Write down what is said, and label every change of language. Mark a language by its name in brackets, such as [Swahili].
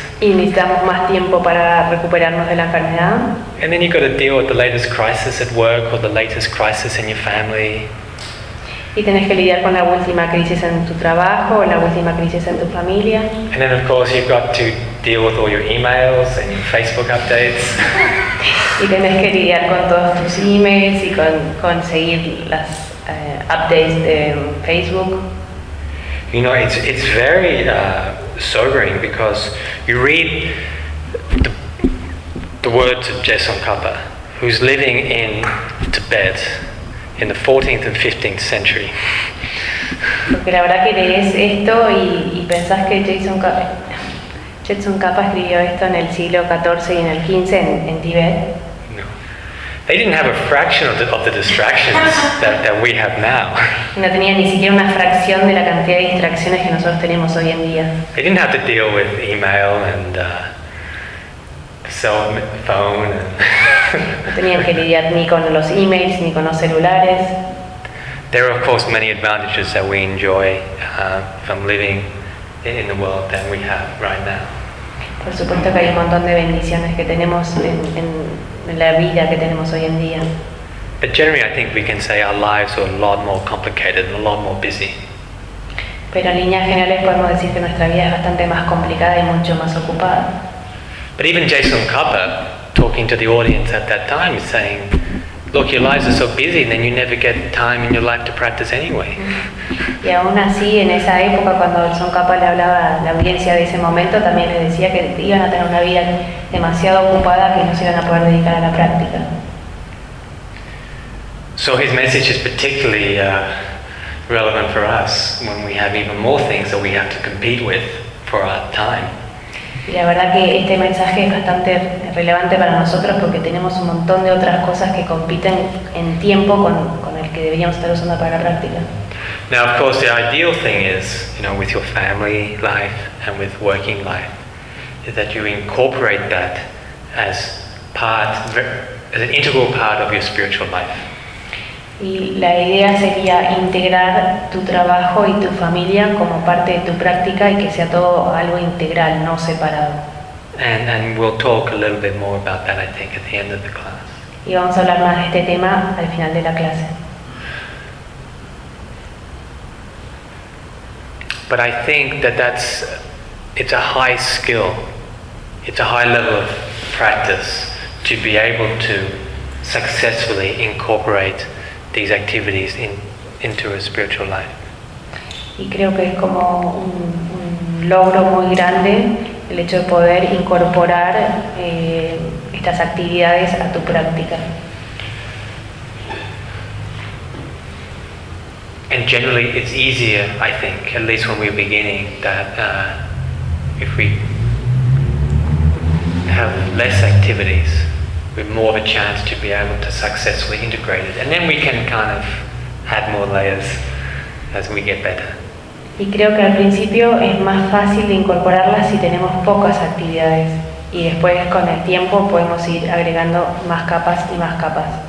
[Spanish] Y necesitamos más tiempo para recuperarnos de la enfermedad. [English] And then you've got to deal with the latest crisis at work or the latest crisis in your family. [Spanish] Y tenés que lidiar con la última crisis en tu trabajo o la última crisis en tu familia. [English] And then of course you've got to deal with all your emails and your Facebook updates. [Spanish] Y tenés que lidiar con todos tus emails y con seguir las updates de Facebook. [English] You know, it's very sobering because you read the words of Jason Kapa, who's living in Tibet in the 14th and 15th century. [Spanish] Porque la verdad que lees esto y pensás que Jetsun Kapa escribió esto en el siglo XIV y en el XV en Tibet. [English] No. They didn't have a fraction of the distractions that we have now. [Spanish] No tenían ni siquiera una fracción de la cantidad de distracciones que nosotros tenemos hoy en día. [English] They didn't have to deal with email and cell phone. [Spanish] No tenían que lidiar ni con los emails ni con los celulares. [English] There are of course many advantages that we enjoy from living in the world that we have right now. [Spanish] Por supuesto que hay un montón de bendiciones que tenemos en la vida que tenemos hoy en día. [English] But generally I think we can say our lives are a lot more complicated and a lot more busy. [Spanish] Pero en líneas generales podemos decir que nuestra vida es bastante más complicada y mucho más ocupada. [English] But even Jason Cupper, talking to the audience at that time, is saying, look, your lives are so busy and then you never get time in your life to practice anyway. [Spanish] Y aún así, en esa época, cuando John Capa le hablaba a la audiencia de ese momento, también le decía que iban a tener una vida demasiado ocupada que no se iban a poder dedicar a la práctica. [English] So his message is particularly relevant for us when we have even more things that we have to compete with for our time. [Spanish] Y la verdad que este mensaje es bastante relevante para nosotros porque tenemos un montón de otras cosas que compiten en tiempo con el que deberíamos estar usando para la práctica. [English] Now, of course, the ideal thing is, you know, with your family life and with working life, is that you incorporate that as part, as an integral part of your spiritual life. [Spanish] Y la idea sería integrar tu trabajo y tu familia como parte de tu práctica y que sea todo algo integral, no separado. [English] And we'll talk a little bit more about that, I think, at the end of the class. [Spanish] Y vamos a hablar más de este tema al final de la clase. [English] But I think that that's, it's a high skill, it's a high level of practice to be able to successfully incorporate these activities into a spiritual life. [Spanish] Y creo que es como un logro muy grande el hecho de poder incorporar estas actividades a tu práctica. [English] And generally it's easier, I think, at least when we're beginning, that if we have less activities, we're more of a chance to be able to successfully integrate it. And then we can kind of add more layers as we get better. [Spanish] Y creo que al principio es más fácil incorporarlas si tenemos pocas actividades. Y después con el tiempo podemos ir agregando más capas y más capas.